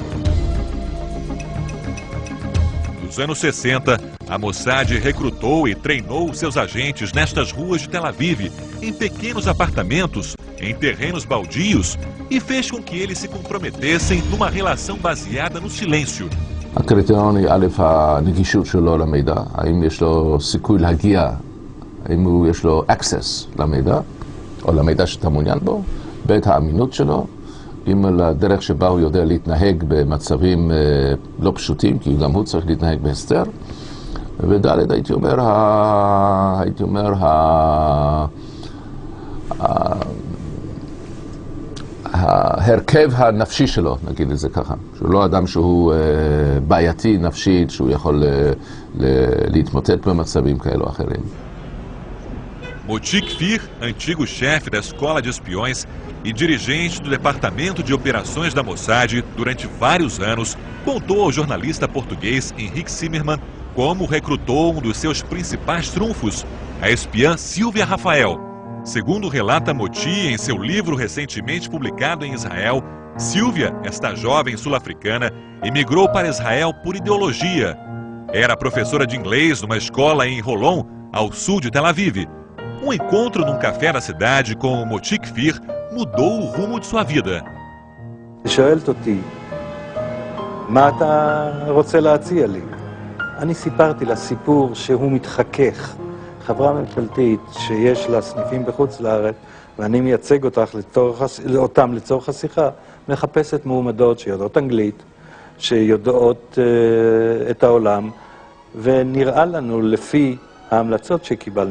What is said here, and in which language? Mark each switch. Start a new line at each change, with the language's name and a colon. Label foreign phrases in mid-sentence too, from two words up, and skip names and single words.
Portuguese: Nos anos 60, a Mossad recrutou e treinou seus agentes nestas ruas de Tel Aviv, em pequenos apartamentos, em terrenos baldios, e fez com que eles se comprometessem numa relação baseada no silêncio.
Hebrew: הקריטריון היא א', הנגישות שלו למידע, האם יש לו סיכוי להגיע, האם יש לו access למידע, או למידע שאתה מעוניין בו, ב', האמינות שלו, אם לדרך שבה הוא יודע להתנהג במצבים לא פשוטים, כי גם הוא צריך להתנהג בהסתר, וד', הייתי אומר, ההרכב הנפשי שלו, נגיד את זה ככה, שהוא לא אדם שהוא בעייתי נפשית, שהוא יכול להתמוטט במצבים כאלו אחרים.
Portuguese: Moti Kfir, antigo chefe da escola de espiões e dirigente do departamento de operações da Mossad durante vários anos, contou ao jornalista português Henrique Zimmermann como recrutou um dos seus principais trunfos, a espiã Silvia Rafael. Segundo relata Moti em seu livro recentemente publicado em Israel, Silvia, esta jovem sul-africana, emigrou para Israel por ideologia. Era professora de inglês numa escola em Holon, ao sul de Tel Aviv. Um encontro num café da cidade com Moti Kfir mudou o rumo de sua vida.
Hebrew: שואלת אותי, מה אתה רוצה להציע לי? אני סיפרתי לה סיפור שהוא מתחכך. חברה ממשלתית שיש לה סניפים בחוץ לארץ, ואני מייצג אותם לצורך השיחה, מחפשת מועמדות שיודעות אנגלית, שיודעות את העולם, ונראה לנו לפי ההמלצות שקיבלנו.